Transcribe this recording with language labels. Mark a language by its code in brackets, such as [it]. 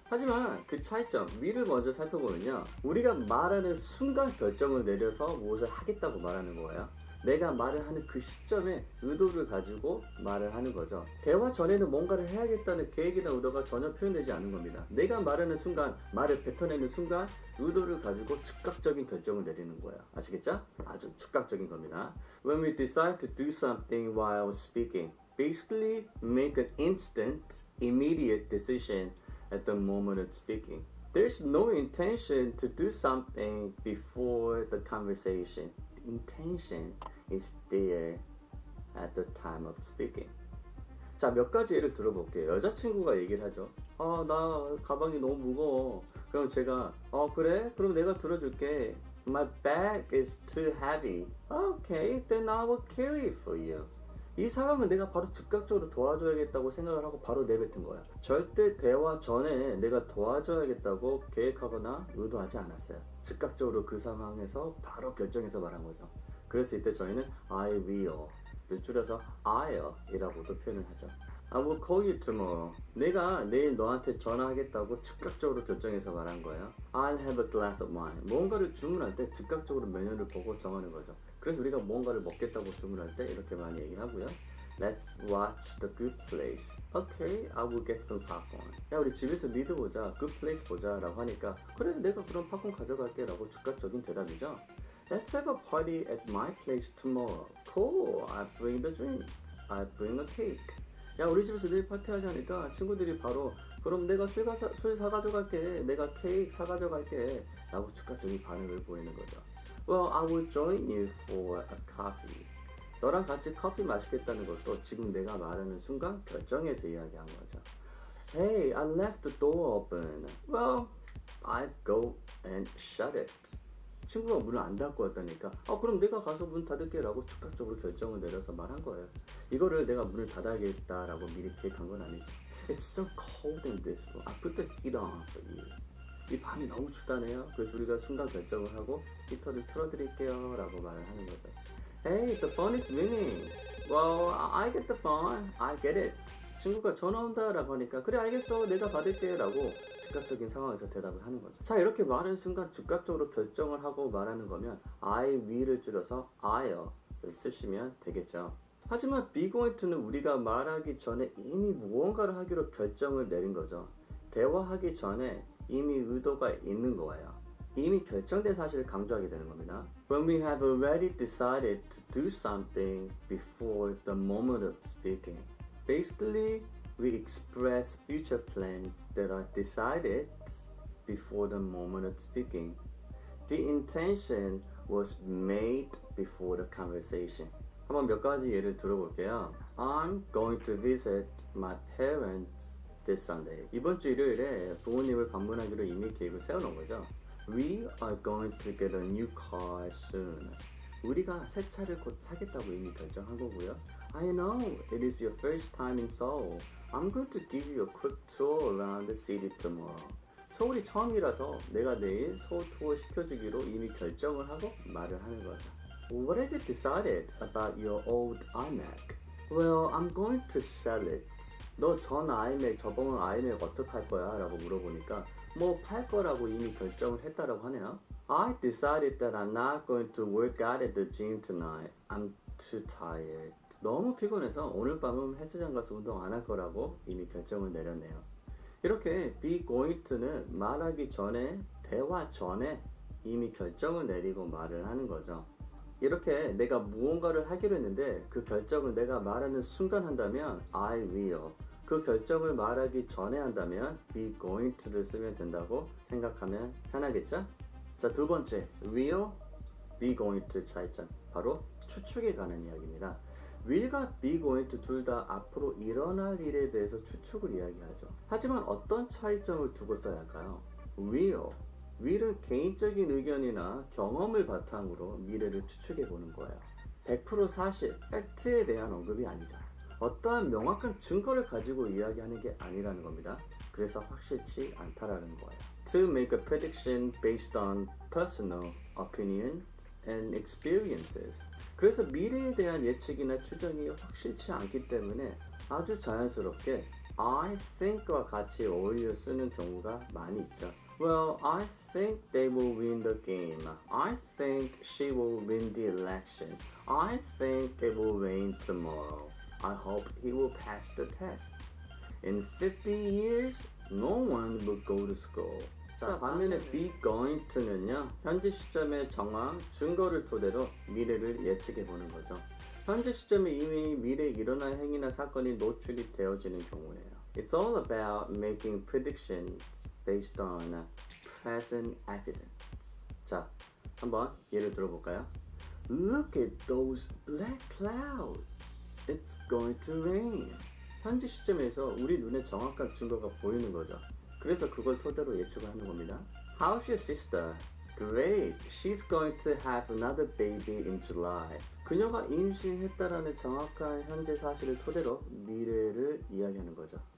[ko] 하지만 그 차이점, will을 먼저 살펴보면요, 우리가 말하는 순간 결정을 내려서 무엇을 하겠다고 말하는 거예요. 내가 말을 하는 그 시점에 의도를 가지고 말을 하는 거죠. 대화 전에는 뭔가를 해야겠다는 계획이나 의도가 전혀 표현되지 않은 겁니다. 내가 말하는 순간, 말을 뱉어내는 순간 의도를 가지고 즉각적인 결정을 내리는 거예요. 아시겠죠? 아주 즉각적인 겁니다. [en] When we decide to do something while speaking, basically make an instant, immediate decision at the moment of speaking. There's no intention to do something before the conversation. Intention is there at the time of speaking. [ko] 자, 몇 가지 예를 들어볼게요. 여자친구가 얘기를 하죠. 나 가방이 너무 무거워. 그럼 제가 그래? 그럼 내가 들어줄게. [en] My bag is too heavy. Okay, then I will carry it for you. [ko] 이 상황은 내가 바로 즉각적으로 도와줘야겠다고 생각을 하고 바로 내뱉은 거야. 절대 대화 전에 내가 도와줘야겠다고 계획하거나 의도하지 않았어요. 즉각적으로 그 상황에서 바로 결정해서 말한 거죠. 그랬을 때 저희는 I will를 줄여서 I'll 이라고도 표현을 하죠. [en] I will call you tomorrow. [ko] 내가 내일 너한테 전화하겠다고 즉각적으로 결정해서 말한 거예요. [en] I'll have a glass of wine. [ko] 뭔가를 주문할 때 즉각적으로 메뉴를 보고 정하는 거죠. 그래서 우리가 뭔가를 먹겠다고 주문할 때 이렇게 많이 얘기하고요. [en] Let's watch the good place. Okay, I will get some popcorn. [ko] 야, 우리 집에서 리드 보자, good place 보자 라고 하니까 그래, 내가 그럼 팝콘 가져갈게 라고 즉각적인 대답이죠. [en] Let's have a party at my place tomorrow. Cool, I bring the drinks. I bring a cake. [ko] 야, 우리 집에서 내일 파티하지 않으니까 친구들이 바로 그럼 내가 술 사가져갈게, 내가 케이크 사가져갈게 라고 즉각적인 반응을 보이는 거죠. [en] Well, I will join you for a coffee. [ko] 너랑 같이 커피 마시겠다는 것도 지금 내가 말하는 순간 결정해서 이야기한 거죠. [en] Hey, I left the door open. Well, I'd go and shut it. [ko] 친구가 문을 안 닫고 왔다니까 그럼 내가 가서 문 닫을게 라고 즉각적으로 결정을 내려서 말한 거예요. 이거를 내가 문을 닫아야겠다라고 미리 계획한 건 아니죠. [en] It's so cold in this room. I put the heat on for you. [ko] 이 밤이 너무 춥다네요. 그래서 우리가 순간 결정을 하고 히터를 틀어드릴게요 라고 말을 하는 거죠. [en] Hey, the phone is ringing. Well, I get the phone. I get it. [ko] 친구가 전화 온다 라고 하니까 그래, 알겠어, 내가 받을게 라고 즉각적인 상황에서 대답을 하는 거죠. 자, 이렇게 말하는 순간 즉각적으로 결정을 하고 말하는 거면 I will을 줄여서 I'll 쓰시면 되겠죠. 하지만 be going to는 우리가 말하기 전에 이미 무언가를 하기로 결정을 내린 거죠. 대화하기 전에 이미 의도가 있는 거예요. 이미 결정된 사실을 강조하게 되는 겁니다. [en] When we have already decided to do something before the moment of speaking. Basically, we express future plans that are decided before the moment of speaking. The intention was made before the conversation. [ko] 한번 몇 가지 예를 들어볼게요. [en] I'm going to visit my parents this Sunday. [ko] 이번 주 일요일에 부모님을 방문하기로 이미 계획을 세워놓은 거죠. [en] We are going to get a new car soon. [ko] 우리가 새 차를 곧 사겠다고 이미 결정한 거고요. [en] I know it is your first time in Seoul. I'm going to give you a quick tour around the city tomorrow. [ko] 서울이 처음이라서 내가 내일 서울 투어 시켜주기로 이미 결정을 하고 말을 하는 거죠. [en] What have you decided about your old iMac? Well, I'm going to sell it. [ko] 너 전 아이맥 저번 아이맥 어떡할 거야? 라고 물어보니까 뭐 팔 거라고 이미 결정을 했다라고 하네요. [en] I decided that I'm not going to work out at the gym tonight. I'm too tired. [ko] 너무 피곤해서 오늘 밤은 헬스장 가서 운동 안 할 거라고 이미 결정을 내렸네요. 이렇게 be going to는 말하기 전에, 대화 전에 이미 결정을 내리고 말을 하는 거죠. 이렇게 내가 무언가를 하기로 했는데 그 결정을 내가 말하는 순간 한다면 I will. 그 결정을 말하기 전에 한다면 be going to를 쓰면 된다고 생각하면 편하겠죠? 자, 두 번째, will, be going to 차이점. 바로 추측에 관한 이야기입니다. will과 be going to 둘 다 앞으로 일어날 일에 대해서 추측을 이야기하죠. 하지만 어떤 차이점을 두고 써야 할까요? will은 개인적인 의견이나 경험을 바탕으로 미래를 추측해 보는 거예요. 100% 사실, 팩트에 대한 언급이 아니죠. 어떠한 명확한 증거를 가지고 이야기하는 게 아니라는 겁니다. 그래서 확실치 않다라는 거예요. [en] To make a prediction based on personal opinions and experiences. [ko] 그래서 미래에 대한 예측이나 추정이 확실치 않기 때문에 아주 자연스럽게 I think과 같이 어울려 쓰는 경우가 많이 있죠. [en] Well, I think they will win the game. I think she will win the election. I think it will rain tomorrow. I hope he will pass the test. In 50 years, no one will go to school. [ko] 자, 반면에 be going to는요, 현재 시점의 정황, 증거를 토대로 미래를 예측해 보는 거죠. 현재 시점에 이미 미래에 일어날 행위나 사건이 노출이 되어지는 경우예요. [en] It's all about making predictions based on present evidence. [ko] 자, 한번 예를 들어볼까요? [en] Look at those black clouds. It's going to rain. [ko] 현재 시점에서 우리 눈에 정확한 증거가 보이는 거죠. 그래서 그걸 토대로 예측을 하는 겁니다. [en] How's your sister? Great. She's going to have another baby in July. [ko] 그녀가 임신했다라는 정확한 현재 사실을 토대로 미래를 이야기하는 거죠.